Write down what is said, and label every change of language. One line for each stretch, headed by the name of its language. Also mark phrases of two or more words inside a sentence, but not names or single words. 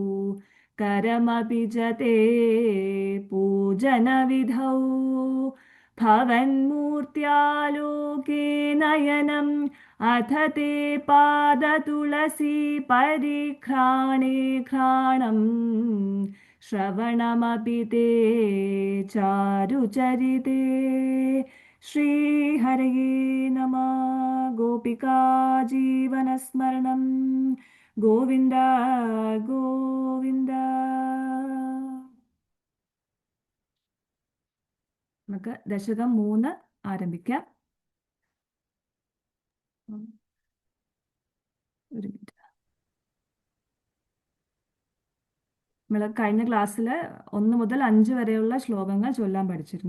Sanskrit: करमपि च ते पूजनविधौ भवन्मूर्त्यालोके नयनम् अथ ते पादतुलसी परिघ्राणे घ्राणम् श्रवणमपि ते चारुचरिते श्रीहरये नमः गोपिका जीवनस्मरणं गोविन्द गोविन्द
Malayalam: നമുക്ക് ദശകം 3 ആരംഭിക്കാം. ഒരു മിനിറ്റ്. നമ്മൾ കഴിഞ്ഞ ക്ലാസ്സിൽ 1 മുതൽ 5 വരെയുള്ള ശ്ലോകങ്ങൾ ചൊല്ലാൻ പഠിച്ചിരുന്നു.